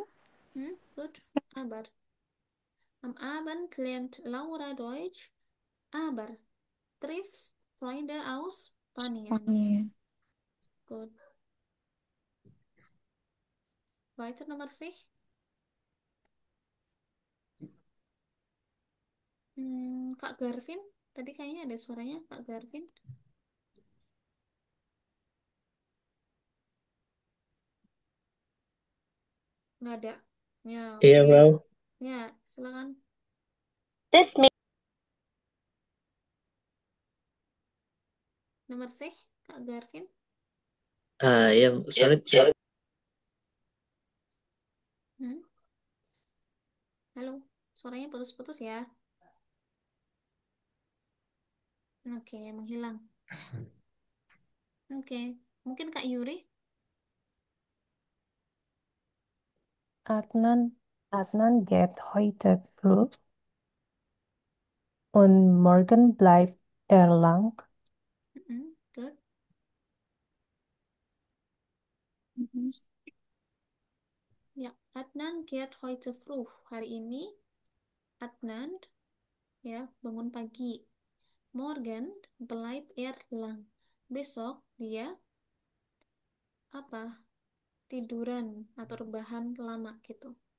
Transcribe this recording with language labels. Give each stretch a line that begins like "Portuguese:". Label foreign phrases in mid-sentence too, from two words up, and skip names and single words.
German: Gut. Aber. Am Abend lernt Laura Deutsch, aber trifft Freunde aus Spanien. Spanien. Gut. Weiter Nummer 6.
Indonesian: Kak Garvin. Tadi kayaknya ada suaranya Kak Garvin. Nggak ada. Ya, Iya, oke. Frau. Ya, silakan.
English: This me.
Indonesian: Nomor 6, Kak Garvin. Ya, sorry. Hmm? Halo, suaranya putus-putus ya. Oke, menghilang. Oke, mungkin Kak Yuri.
German: Adnan geht heute früh und morgen bleibt er lang.
Indonesian: Good.
German: Ya, Adnan geht heute früh.
Indonesian: Hari ini Adnan ya bangun pagi.
German: Morgen bleibt er lang.
Indonesian: Besok dia apa? Tiduran atau rebahan lama gitu.